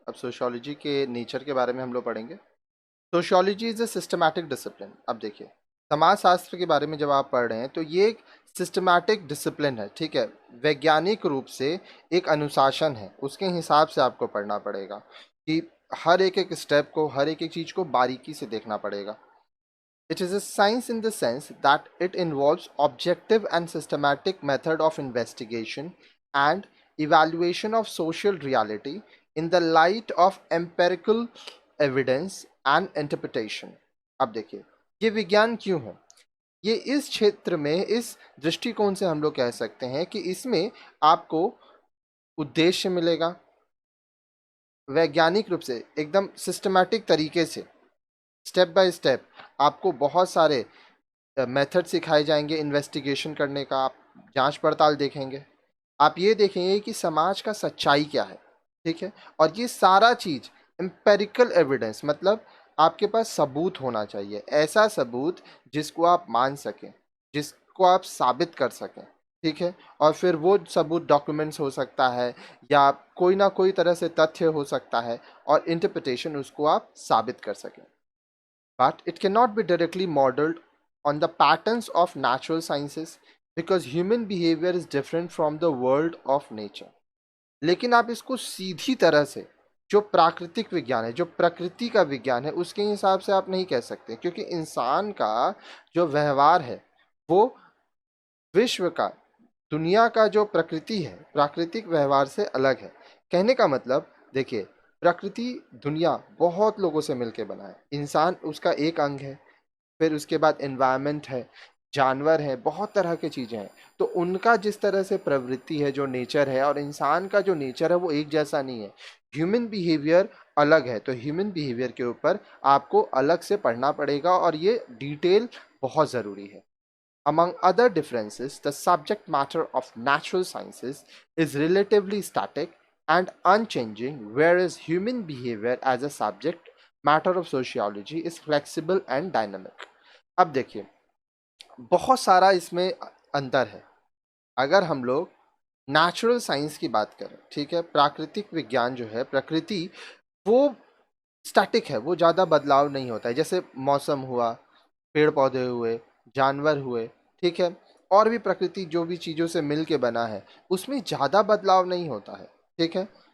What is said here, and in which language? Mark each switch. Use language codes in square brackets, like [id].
[hi] अब सोशियोलॉजी के नेचर के बारे में हम लोग पढ़ेंगे। [en] Sociology is a systematic discipline. [hi] अब देखिए, समाजशास्त्र के बारे में जब आप पढ़ रहे हैं तो ये एक सिस्टमैटिक डिसिप्लिन है, ठीक है। वैज्ञानिक रूप से एक अनुशासन है, उसके हिसाब से आपको पढ़ना पड़ेगा कि हर एक स्टेप को, हर एक चीज़ को बारीकी से देखना पड़ेगा। [en] It is a science in the sense that it involves objective and systematic method of investigation and evaluation of social reality in the light of empirical evidence and interpretation। [hi] अब देखिए, ये विज्ञान क्यों है? ये इस क्षेत्र में, इस दृष्टिकोण से हम लोग कह सकते हैं कि इसमें आपको उद्देश्य मिलेगा, वैज्ञानिक रूप से एकदम सिस्टमैटिक तरीके से स्टेप बाय स्टेप आपको बहुत सारे मेथड सिखाए जाएंगे इन्वेस्टिगेशन करने का। आप जांच पड़ताल देखेंगे, आप ये देखेंगे कि समाज का सच्चाई क्या है, ठीक है। और ये सारा चीज़ एम्पेरिकल एविडेंस, मतलब आपके पास सबूत होना चाहिए, ऐसा सबूत जिसको आप मान सकें, जिसको आप साबित कर सकें, ठीक है। और फिर वो सबूत डॉक्यूमेंट्स हो सकता है या कोई ना कोई तरह से तथ्य हो सकता है, और इंटरप्रिटेशन उसको आप साबित कर सकें। [en] But it cannot be directly modeled on the patterns of natural sciences because human behavior is different from the world of nature। [hi] लेकिन आप इसको सीधी तरह से जो प्राकृतिक विज्ञान है, जो प्रकृति का विज्ञान है, उसके हिसाब से आप नहीं कह सकते, क्योंकि इंसान का जो व्यवहार है वो विश्व का, दुनिया का जो प्रकृति है, प्राकृतिक व्यवहार से अलग है। कहने का मतलब देखिए, प्रकृति दुनिया बहुत लोगों से मिलके बना है, इंसान उसका एक अंग है, फिर उसके बाद एनवायरनमेंट है, जानवर है, बहुत तरह की चीज़ें हैं। तो उनका जिस तरह से प्रवृत्ति है, जो नेचर है, और इंसान का जो नेचर है वो एक जैसा नहीं है। ह्यूमन बिहेवियर अलग है, तो ह्यूमन बिहेवियर के ऊपर आपको अलग से पढ़ना पड़ेगा और ये डिटेल बहुत ज़रूरी है। [en] Among other differences, the subject matter of natural sciences is relatively static and unchanging, whereas human behavior as a subject matter of sociology is flexible and dynamic। [hi] अब देखिए, बहुत सारा इसमें अंतर है। अगर हम लोग नेचुरल साइंस की बात करें, ठीक है, प्राकृतिक विज्ञान जो है, प्रकृति, वो स्टैटिक है, वो ज़्यादा बदलाव नहीं होता है। जैसे मौसम हुआ, पेड़ पौधे हुए, जानवर हुए, ठीक है, और भी प्रकृति जो भी चीज़ों से मिल के बना है, उसमें ज़्यादा बदलाव नहीं होता है, ठीक है।